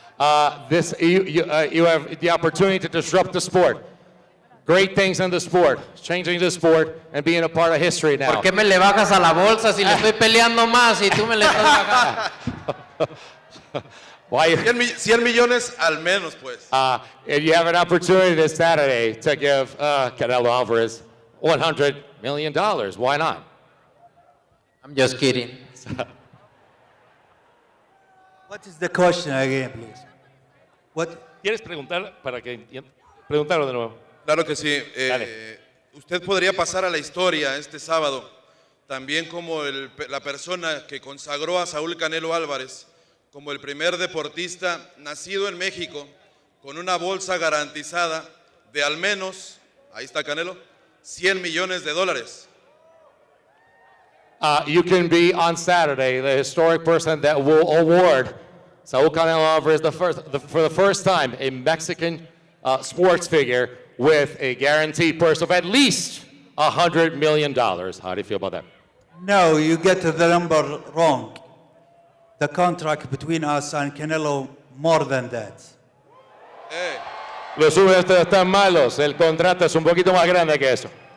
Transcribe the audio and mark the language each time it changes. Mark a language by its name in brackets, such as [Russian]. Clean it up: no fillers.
[English] You have the opportunity to disrupt the sport. Great things in the sport, changing the sport and being a part of history now. [Spanish] ¿Por qué me le bajas a la bolsa si le estoy peleando más y tú me le estás bajando? [English] Why? [Spanish] 100 millones al menos, pues. [English] If you have an opportunity this Saturday to give Canelo Alvarez $100 million, why not? I'm just kidding. What is the question again, please? What? [Spanish] ¿Quieres preguntar para que entienda? Preguntarlo de nuevo. Claro que sí. Usted podría pasar a la historia este sábado, también como la persona que consagró a Saúl Canelo Álvarez como el primer deportista nacido en México con una bolsa garantizada de al menos, ahí está Canelo, $100 millones. [English] You can be on Saturday the historic person that will award Saúl Canelo Alvarez for the first time a Mexican sports figure with a guaranteed purse of at least $100 million. How do you feel about that? No, you get the number wrong. The contract between us and Canelo more than that. [Spanish] Los números están malos. El contrato es un poquito más grande que eso.